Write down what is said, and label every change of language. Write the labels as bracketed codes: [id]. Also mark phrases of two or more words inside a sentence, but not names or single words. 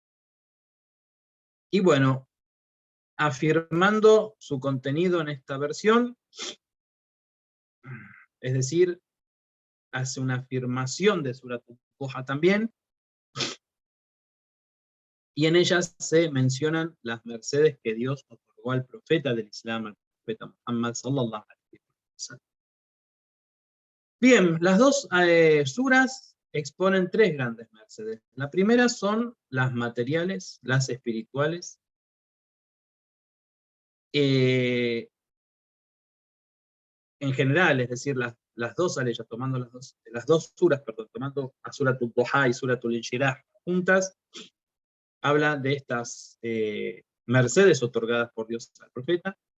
[es] Y bueno, afirmando su contenido en esta versión, es decir, hace una afirmación de Surat Al-Duha también, y en ellas se mencionan las mercedes que Dios otorgó al profeta del Islam, al profeta Muhammad [ar] صلى الله عليه وسلم. [es] Bien, las dos suras exponen tres grandes mercedes. La primera son las materiales, las espirituales, en general, es decir, las dos aleyas, tomando las dos suras, perdón, tomando a Suratul Duha y Suratul Inshirah juntas, habla de estas mercedes otorgadas por Dios al profeta.